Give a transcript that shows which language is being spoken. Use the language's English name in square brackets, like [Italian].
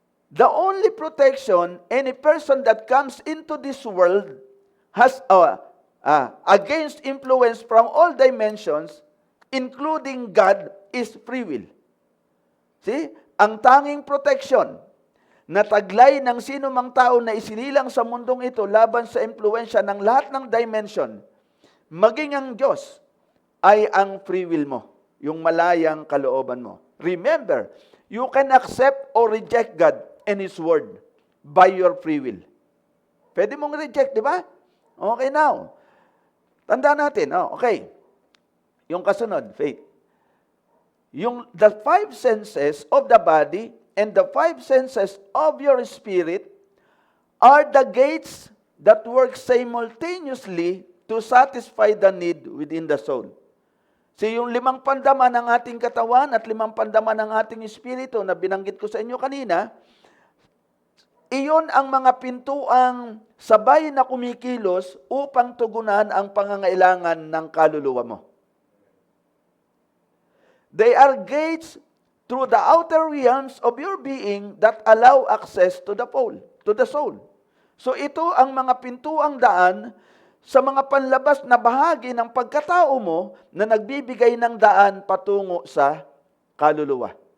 [English] The only protection any person that comes into this world has against influence from all dimensions, including God, is free will. See? [Filipino] Ang tanging protection na taglay ng sino mang tao na isinilang sa mundong ito laban sa impluensya ng lahat ng dimension, maging ang Diyos, ay ang free will mo, yung malayang kalooban mo. [English] Remember, you can accept or reject God and His Word by your free will. [Filipino] Pwede mong reject, di ba? Okay, now. Tandaan natin, okay. Yung kasunod, faith. [English] The five senses of the body and the five senses of your spirit are the gates that work simultaneously to satisfy the need within the soul. [Filipino] So yung 5 pandama ng ating katawan at 5 pandama ng ating espiritu na binanggit ko sa inyo kanina, iyon ang mga pintuang sabay na kumikilos upang tugunan ang pangangailangan ng kaluluwa mo. [English] They are gates through the outer realms of your being that allow access to the soul. [Filipino] So ito ang mga pintuang daan sa mga panlabas na bahagi ng pagkatao mo na nagbibigay ng daan patungo sa kaluluwa.